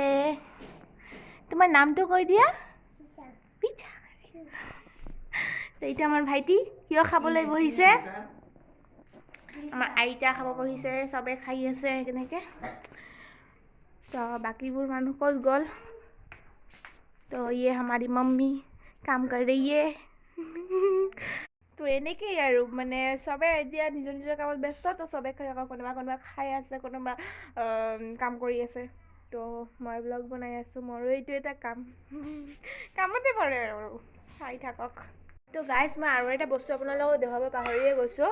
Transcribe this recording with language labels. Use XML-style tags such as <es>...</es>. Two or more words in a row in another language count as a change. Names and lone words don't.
<as>তোমাৰ নামটো কৈ দিয়া। পিছা। তো এতিয়া আমাৰ ভাইটি কিয় খাবলৈ বহিছে, আমাৰ আইতা খাব বহিছে, চবে খাই আছে কেনেকৈ। তো বাকীবোৰ মানুহ ক'ত গ'ল, তো</as> <hi>ये हमारी मम्मी काम कर रही है।</hi> <as>তো এনেকেই আৰু মানে চবে এতিয়া নিজৰ নিজৰ কামত ব্যস্ত, তো চবে কোনোবা খাই আছে, কোনোবা কাম কৰি আছে। তো মই ব্লগ বনাই আছোঁ, মোৰো এইটো এটা কামতে পৰে আৰু, চাই থাকক। তো গাইজ, মই আৰু এটা বস্তু আপোনালোকক দেখুৱাব পাহৰিয়ে গৈছোঁ।</as>